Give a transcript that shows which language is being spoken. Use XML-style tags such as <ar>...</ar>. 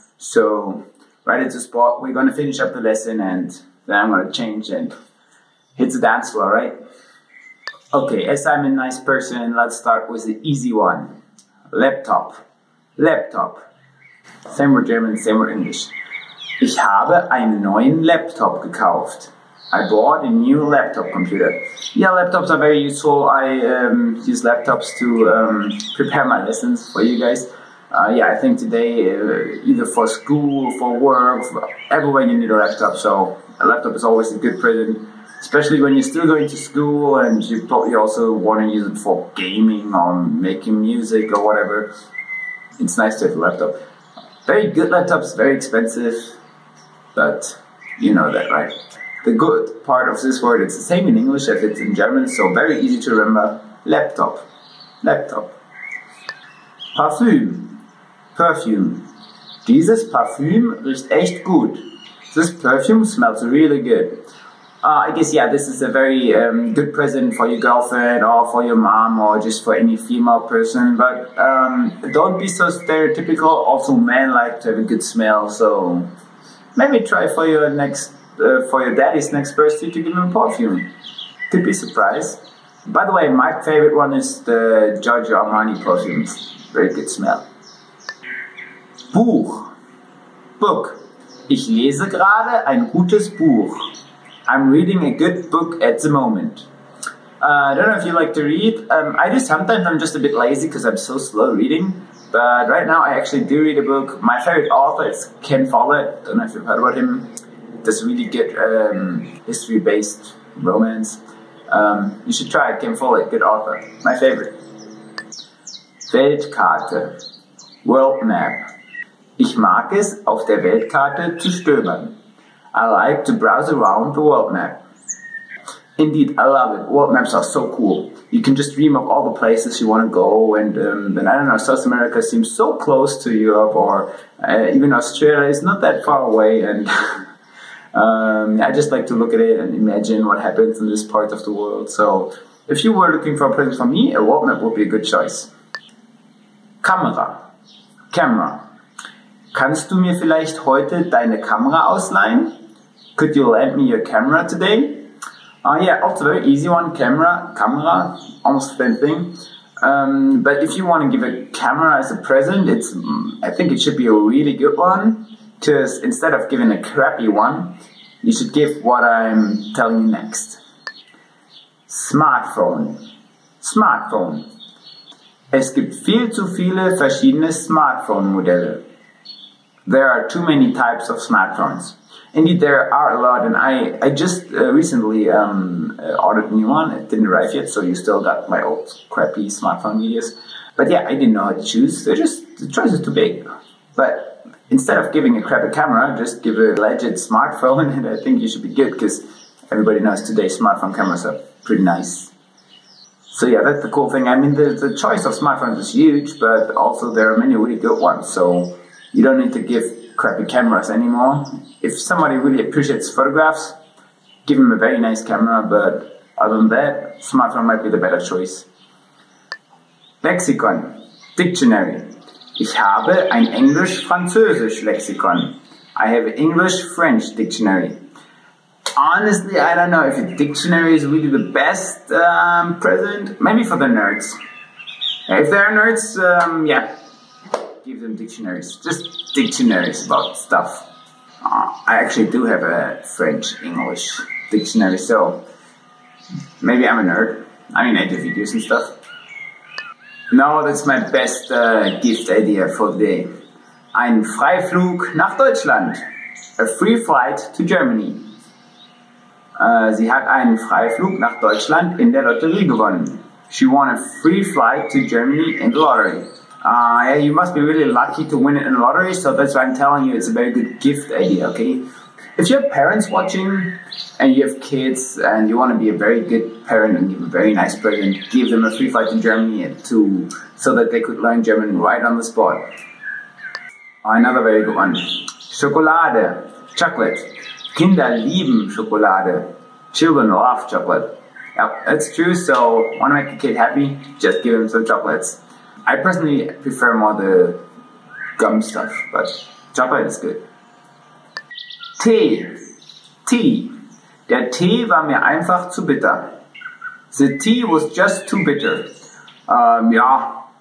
<en>So right at the spot, we're gonna finish up the lesson and then I'm gonna change and hit the dance floor, right? Okay, as I'm a nice person, let's start with the easy one. Laptop. Laptop. Same with German, same with English.</en> <de>Ich habe einen neuen Laptop gekauft.</de> <en>I bought a new laptop computer. Yeah, laptops are very useful. I use laptops to prepare my lessons for you guys. Yeah, I think today, either for school, for work, everywhere you need a laptop. So a laptop is always a good present, especially when you're still going to school and you probably also want to use it for gaming or making music or whatever. It's nice to have a laptop. Very good laptops, very expensive, but you know that, right? The good part of this word, it's the same in English as it's in German, so very easy to remember. Laptop. Laptop. Parfüm. Perfume.</en> <de>Dieses Parfüm riecht echt gut.</de> <en>This perfume smells really good. I guess, yeah, this is a very good present for your girlfriend or for your mom or just for any female person. But don't be so stereotypical. Also, men like to have a good smell, so maybe try for your daddy's next birthday to give him a perfume. Could be surprised. By the way, my favorite one is the Giorgio Armani perfume. Very good smell. Buch. Book.</en> <de>Ich lese gerade ein gutes Buch.</de> <en>I'm reading a good book at the moment. I don't know if you like to read. I do sometimes. I'm just a bit lazy because I'm so slow reading. But right now I actually do read a book. My favorite author is Ken Follett. Don't know if you've heard about him. Does really good history-based romance. You should try it. Ken Follett, good author. My favorite. Weltkarte. World Map.</en> <de>Ich mag es, auf der Weltkarte zu stöbern.</de> <en>I like to browse around the world map. Indeed, I love it. World maps are so cool. You can just dream of all the places you want to go, and I don't know, South America seems so close to Europe, or even Australia is not that far away, and I just like to look at it and imagine what happens in this part of the world. So, if you were looking for a present for me, a world map would be a good choice. Kamera. Camera.</en> <de>Kannst du mir vielleicht heute deine Kamera ausleihen?</de> <en>Could you lend me your camera today? Yeah, also very easy one, camera, almost the same thing. But if you want to give a camera as a present, I think it should be a really good one, because instead of giving a crappy one, you should give what I'm telling you next. Smartphone. Smartphone.</en> <de>Es gibt viel zu viele verschiedene Smartphone-Modelle.</de> <en>There are too many types of smartphones. Indeed, there are a lot, and I just recently ordered a new one. It didn't arrive yet, so you still got my old crappy smartphone videos. But yeah, I didn't know how to choose. The choice is too big. But instead of giving a crappy camera, just give a legit smartphone, and I think you should be good, because everybody knows today smartphone cameras are pretty nice. So yeah, that's the cool thing. I mean, the choice of smartphones is huge, but also there are many really good ones. So you don't need to give crappy cameras anymore. If somebody really appreciates photographs, give them a very nice camera, but other than that, smartphone might be the better choice. Lexikon. Dictionary.</en> <de>Ich habe ein English-Französisch Lexikon.</de> <en>I have an English-French dictionary. Honestly, I don't know if a dictionary is really the best present. Maybe for the nerds. If there are nerds, yeah, give them dictionaries. Just dictionaries about stuff. I actually do have a French-English dictionary, so maybe I'm a nerd. I mean, I do videos and stuff. No, that's my best gift idea for the day.</en> <de>Ein Freiflug nach Deutschland.</de> <en>A free flight to Germany.</en> <de>Sie hat einen Freiflug nach Deutschland in der Lotterie gewonnen.</de> <en>She won a free flight to Germany in the lottery. Yeah, you must be really lucky to win it in the lottery, so that's why I'm telling you it's a very good gift idea, okay? If you have parents watching and you have kids and you want to be a very good parent and give a very nice present, give them a free flight to Germany so that they could learn German right on the spot. Another very good one. Schokolade, chocolate.</en> <de>Kinder lieben Schokolade.</de> <en>Children love chocolate. Yep, that's true, so want to make a kid happy? Just give him some chocolates. I personally prefer more the gum stuff, but chocolate is good. Tee. Tea.</en> <de>Der Tee war mir einfach zu bitter.</de> <en>The tea was just too bitter. Yeah,</en>